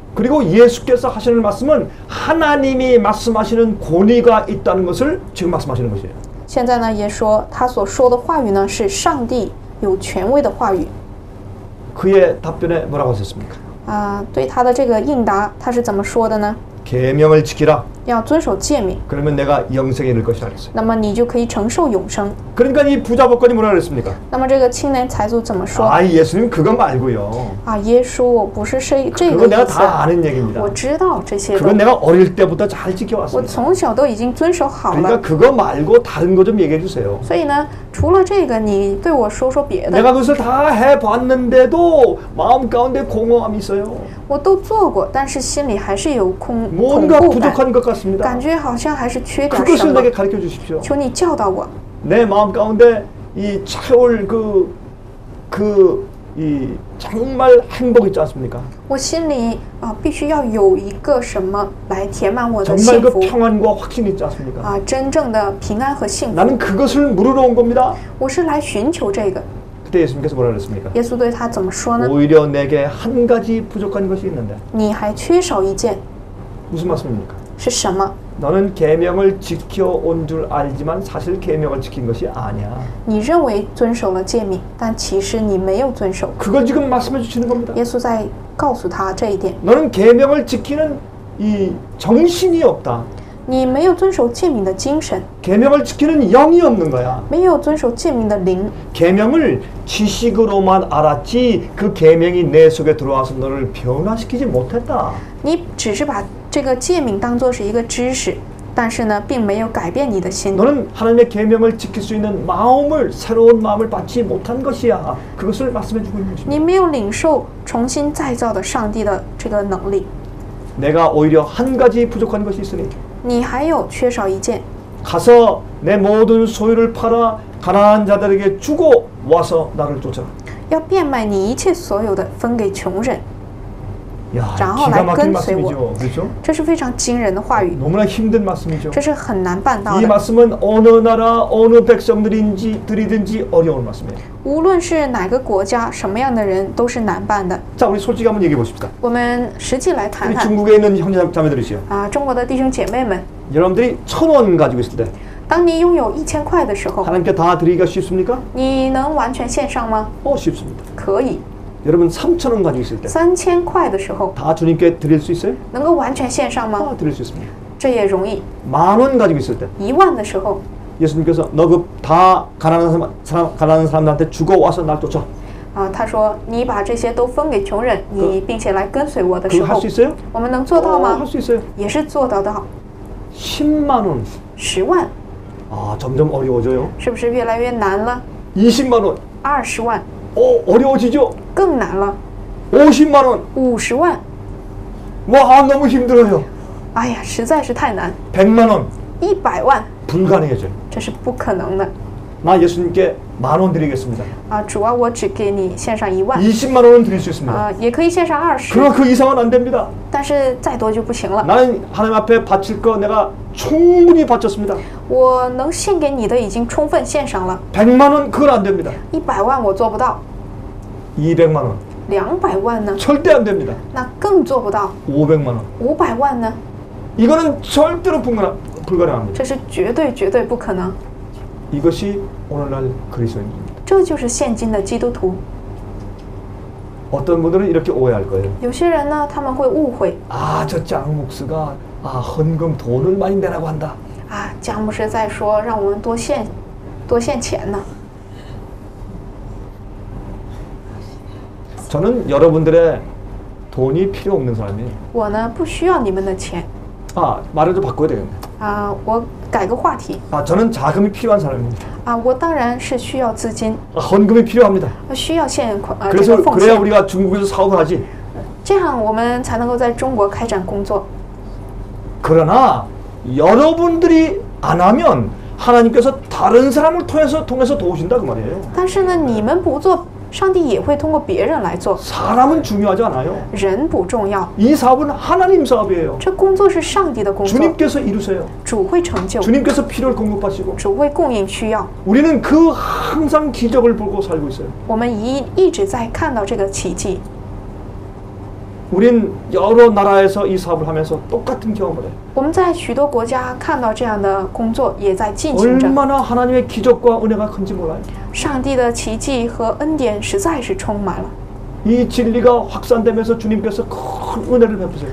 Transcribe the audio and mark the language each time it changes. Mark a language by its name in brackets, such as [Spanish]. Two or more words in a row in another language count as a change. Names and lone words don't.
[Korean] 그리고 예수께서 하시는 말씀은 하나님이 말씀하시는 권위가 있다는 것을 지금 말씀하시는 것이에요. [Chinese] 现在呢，也说他所说的话语呢是上帝有权威的话语。 [Korean] 그의 답변에 뭐라고 하셨습니까? [Chinese] 对他的这个应答，他是怎么说的呢？ [Korean] 계명을 지키라. [Chinese] 要遵守诫命， [Korean] 그러면 내가 영생에 이를 것이라 그랬어요. [Chinese] 那么你就可以承受永生。 [Korean] 그러니까 이 부자 법관이 뭐라 그랬습니까? [Chinese] 那么这个青年财主怎么说？ [Korean] 예수님 그거 말고요. [Chinese] 耶稣，我不是这 [Korean] 그거 [Chinese] 个 [Korean] 내가 [Chinese] 意思， [Korean] 다 아는 얘기입니다. [Chinese] 我知道这些 [Korean] 그건 [Chinese] 的， [Korean] 내가 어릴 때부터 잘 [Chinese] 我 [Korean] 지켜왔습니다. [Chinese] 从小都已经遵守好 [Korean] 그러니까 [Chinese] 了。 [Korean] 그거 말고 다른 거 좀 얘기해 주세요. [Chinese] 所以呢，除了这个，你对我说说别的。 [Korean] 내가 그것을 다 해봤는데도 마음 가운데 공허함이 있어요. [Chinese] 我都做过，但是心里还是有恐 [Korean] 뭔가 [Chinese] 怖感， [Korean] 부족한 것 같습니다. [Chinese] 感觉好像还是缺点什 [Korean] 그것을 [Chinese] 么。 [Korean] 내게 가르쳐 주십시오. [Chinese] 求你教导我， [Korean] 내 마음 가운데 이 채울 이 정말 행복 있지 않습니까? [Chinese] 我心里必须要有一个什么来填满我的 [Korean] 정말 [Chinese] 幸 [Korean] 그 [Chinese] 福 [Korean] 평안과 확신이 있지 않습니까? [Chinese] 真正的平安和幸福。 [Korean] 나는 그것을 물으러 온 겁니다. [Chinese] 我是来寻求这个。 [Korean] 그때 예수님께서 뭐라 그랬습니까? [Chinese] 耶稣对他怎么说呢？ [Korean] 오히려 내게 한 가지 부족한 것이 있는데 [Chinese] 你还缺少一件， [Korean] 무슨 말씀입니까? [Chinese] 是什么？ [Korean] 너는 계명을 지켜온 줄 알지만 사실 계명을 지킨 것이 아니야. [Chinese] 你认为遵守了诫命，但其实你没有遵守。 [Korean] 그걸 지금 말씀해 주시는 겁니다. [Chinese] 耶稣在告诉他这一点， [Korean] 너는 계명을 지키는 이 정신이 없다. [Chinese] 你没有遵守诫命的精神， [Korean] 계명을 지키는 영이 없는 거야. [Chinese] 没有遵守诫命的灵。 [Korean] 계명을 지식으로만 알았지 그 계명이 내 속에 들어와서 너를 변화시키지 못했다. [Chinese] 你只是把这个诫命当作是一个知识，但是呢，并没有改变你的心。 [Korean] 너는 하나님의 계명을 지킬 수 있는 마음을 새로운 마음을 받지 못한 것이야. 그것을 말씀해 주고 있는 것입니다. [Chinese] 你没有领受重新再造的上帝的这个能力， [Korean] 내가 오히려 한 가지 부족한 것이 있으니 [Chinese] 你还有缺少一件， [Korean] 가서 내 모든 소유를 팔아 가난한 자들에게 주고 와서 나를 쫓아라. [Chinese] 要变卖你一切所有的，分给穷人。 [Korean] 야, [Chinese] 然后 [Korean] 기가 [Chinese] 来 [Korean] 막힌 [Chinese] 跟随我。 [Korean] 말씀이죠. 그렇죠? [Chinese] 这是非常惊人的话语， [Korean] 너무나 힘든 말씀이죠. [Chinese] 这是很难办到 [Korean] 이 [Chinese] 的。 [Korean] 말씀은 어느 나라 어느 백성들이든지 어려운 말씀이에요. [Chinese] 无论是哪个国家，什么样的人都是难办的。 [Korean] 자, 우리 솔직히 한번 얘기해 보십시다. [Chinese] 我们实际来谈 [Korean] 우리 [Chinese] 谈 [Korean] 중국에 있는 형제 자매들이시요. [Chinese] 中国的弟兄姐妹们， [Korean] 여러분들이 1,000원 가지고 있을 때 [Chinese] 当你拥有1000块的时候， [Korean] 하나님께 다 드리기가 쉽습니까? [Chinese] 你能完全献上吗？ [Korean] 쉽습니다. [Chinese] 可以。 [Korean] 여러분 3,000원 가지고 있을 때 [Chinese] 3000 块的时候， [Korean] 다 주님께 드릴 수 있어요? [Chinese] 能够完全献上吗？ [Korean] 다 드릴 수 있습니다. [Chinese] 这也容易。 [Korean] 10,000원 가지고 있을 때 [Chinese] 10000 的时候， [Korean] 예수님께서 너 그 다 가난한 사람들한테 주고 와서 날 쫓아. [Chinese] 他说你把这些都分给穷人，你并且来跟随我的时 [Korean] 그거 할 [Chinese] 候 [Korean] 수 ， 있어요? [Chinese] 我们能做到吗 [Korean] 할 ？ 수 있어요. [Chinese] 也是做得到。 [Korean] 10만 원. [Chinese] 10万 [Korean] 점점 어려워져요. [Chinese] 是不是越来越难了？ [Korean] 20만 원. [Chinese] 20万 [Korean] 어려워지죠. [Chinese] 更难了。 [Korean] 50만 원. [Chinese] 50万， [Korean] 와, 너무 힘들어요. [Chinese] 哎呀，实在是太难。 [Korean] 100만 원. [Chinese] 100万， [Korean] 불가능해져요. [Chinese] 这是不可能的。 [Korean] 나 예수님께 10,000원 드리겠습니다. [Chinese] 主啊，我只给你献上1万， [Korean] 20만 원은 드릴 수 있습니다. [Chinese] 也可以献上20， [Korean] 그러나 그 이상은 안 됩니다. [Chinese] 但是再多就不行了。 [Korean] 나는 하나님 앞에 바칠 거 내가 충분히 바쳤습니다. [Chinese] 我能献给你的已经充分献上了。 [Korean] 100만 원 그건 안 됩니다. [Chinese] 100 万我做不到， [Korean] 200만 원 [Chinese] 200 万呢？ [Korean] 절대 안 됩니다. [Chinese] 那更做不到。 [Korean] 500만 원 [Chinese] 500 万呢？ [Korean] 이거는 절대로 불가능합니다. [Chinese] 这是绝对不可能。 [Korean] 이것이 오늘날 그리스도인입니다. [Chinese] 这就是现今的基督徒。 [Korean] 어떤 분들은 이렇게 오해할 거예요. [Chinese] 有些人呢，他们会误会 [Korean] 저 장 목수가 헌금 돈을 많이 내라고 한다. [Chinese] 姜牧师在说让我们多献钱呢。 [Korean] 저는 여러분들의 돈이 필요 없는 사람이에요. [Chinese] 我呢不需要你们的钱 [Korean] 말을 좀 바꿔야 되겠네. [Chinese] 我改个话题 [Korean] 저는 자금이 필요한 사람입니다. [Chinese] 我当然是需要资金， [Korean] 헌금이 필요합니다. [Chinese] 需要这 [Korean] 그래서 [Chinese] 个奉 [Korean] 그래야 [Chinese] 献， [Korean] 우리가 중국에서 사업을 하지. [Chinese] 这样我们才能够在中国开展工作。 [Korean] 그러나 여러분들이 안 하면 하나님께서 다른 사람을 통해서 도우신다 그 말이에요. [Chinese] 但是呢，你们不做， 上帝也会通过别人来做。 [Korean] 사람은 중요하지 않아요. [Chinese] 人不重要， [Korean] 이 사업은 하나님 사업이에요. [Chinese] 这工作是上帝的工作， [Korean] 주님께서 이루세요. [Chinese] 主会成就， [Korean] 주님께서 필요를 공급하시고 [Chinese] 主会供应需要。 [Korean] 우리는 그 항상 기적을 보고 살고 있어요. [Chinese] 我们一直在看到这个奇迹。 [Korean] 우린 여러 나라에서 이 사업을 하면서 똑같은 경험을 해요. [Chinese] 我们在许多国家看到这样的工作也在进行着。 [Korean] 얼마나 하나님의 기적과 은혜가 큰지 몰라요. [Chinese] 上帝的奇迹和恩典实在是充满了。 [Korean] 이 진리가 확산되면서 주님께서 큰 은혜를 베푸세요.